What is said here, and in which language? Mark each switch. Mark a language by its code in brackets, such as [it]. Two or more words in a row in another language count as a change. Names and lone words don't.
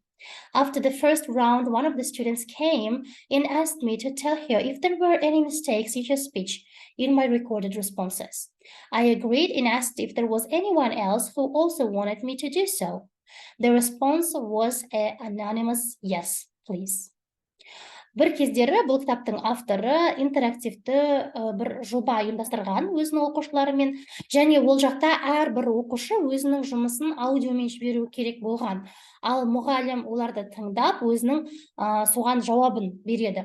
[en] After the first round, one of the students came and asked me to tell her if there were any mistakes in her speech in my recorded responses. I agreed and asked if there was anyone else who also wanted me to do so. The response was an anonymous yes, please. [kk] Бір кездері бұл кітаптың авторы интерактивті бір жоба ұйымдастырған өзінің оқушыларымен, және ол жақта әрбір оқушы өзінің жұмысын аудиомен жіберу керек болған. Ал мұғалім оларды тыңдап, өзінің соған жауабын береді.